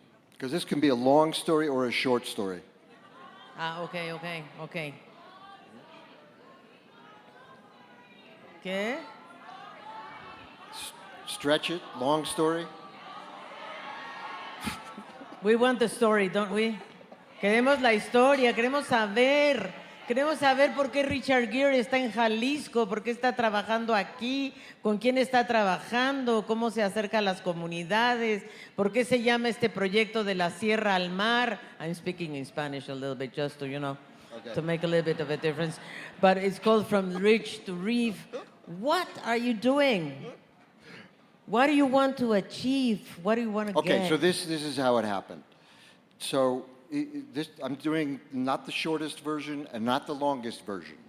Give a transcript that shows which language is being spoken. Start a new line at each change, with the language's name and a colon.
English: Because this can be a long story or a short story. Okay.
Spanish: ¿Qué?
English: Stretch it, long story. We want the story, don't we?
Spanish: Queremos la historia, queremos saber por qué Richard Gere está en Jalisco, por qué está trabajando aquí, con quién está trabajando, cómo se acerca a las comunidades, por qué se llama este proyecto de la Sierra al Mar.
English: I'm speaking in Spanish a little bit just to, Okay. to make a little bit of a difference. But it's called From Rich to Reef. What are you doing? What do you want to achieve? What do you want to get? Okay, so this is how it happened. So I'm doing not the shortest version and not the longest version.